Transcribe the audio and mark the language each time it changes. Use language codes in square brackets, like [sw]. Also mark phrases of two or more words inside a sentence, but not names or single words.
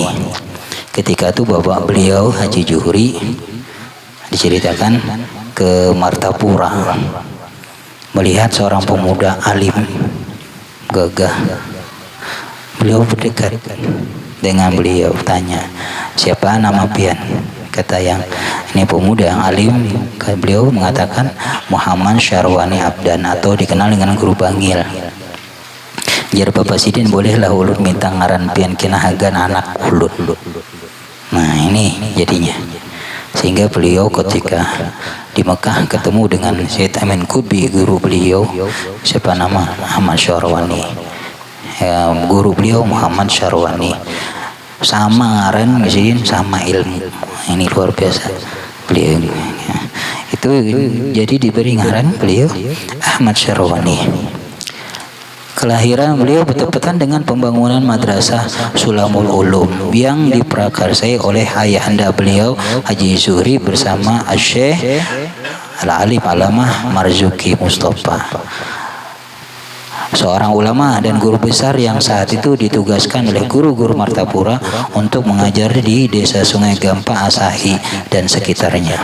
[id] Ketika itu bapak beliau Haji Zuhri diceritakan ke Martapura melihat seorang pemuda alim gagah. Beliau berdekat dengan beliau, tanya, "Siapa nama pian?" Kata yang ini pemuda yang alim, beliau mengatakan Muhammad Syarwani Abdan atau dikenal dengan Guru Bangil. [bjn] Jar Bapak Sidin, bolehlah ulun minta ngaran pian kinahagan anak ulun. [id] Nah ini jadinya, sehingga beliau ketika di Mekah ketemu dengan Syed Amin Kubi, guru beliau, siapa nama Ahmad Syarwani, ya, guru beliau Muhammad Syarwani, sama ngaran mesin sama ilmu. Ini luar biasa beliau ya. Itu jadi diberi ngaran beliau Ahmad Syarwani. Kelahiran beliau bertepatan dengan pembangunan Madrasah Sulamul Ulum yang diprakarsai oleh ayahanda beliau Haji Zuhri bersama Syekh Al-Alim Alamah Marzuki Mustafa, seorang ulama dan guru besar yang saat itu ditugaskan oleh guru-guru Martapura untuk mengajar di desa Sungai Gampa Asahi dan sekitarnya.